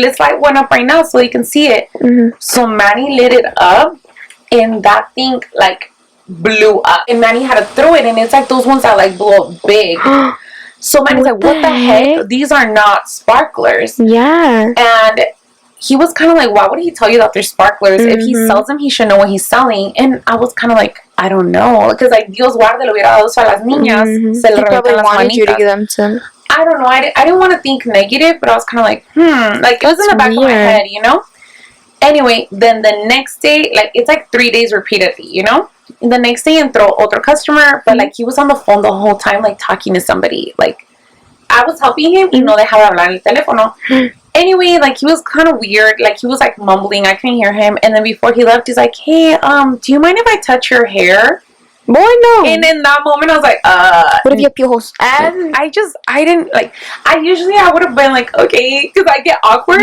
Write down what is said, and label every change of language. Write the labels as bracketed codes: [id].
[en] Let's light one up right now so you can see it. So Manny lit it up, and that thing, like, blew up. And Manny had to throw it, and it's like those ones that, like, blow up big. So Manny's like, what the heck? These are not sparklers. Yeah. And he was kind of like, why would he tell you that they're sparklers? If he sells them, he should know what he's selling. And I was kind of like, I don't know. Because, like, [es] Dios guarde, lo hubiera dado a las niñas. Se le [en] probably wanted you to give them to. I don't know. I didn't want to think negative, but I was kind of like, Like, it was in the back of my head, you know? Anyway, then the next day, like, it's like 3 days repeatedly, you know? The next day [es] entró otro [en] customer, but like he was on the phone the whole time, like talking to somebody. Like, I was helping him [es] y no dejaba hablar en el teléfono. [en] Anyway, like, he was kind of weird. Like, he was like mumbling. I couldn't hear him. And then before he left, he's like, hey, do you mind if I touch your hair? Boy, no. And in that moment, I was like, what if you have piojos? I didn't, like, I would have been like, okay, because I get awkward.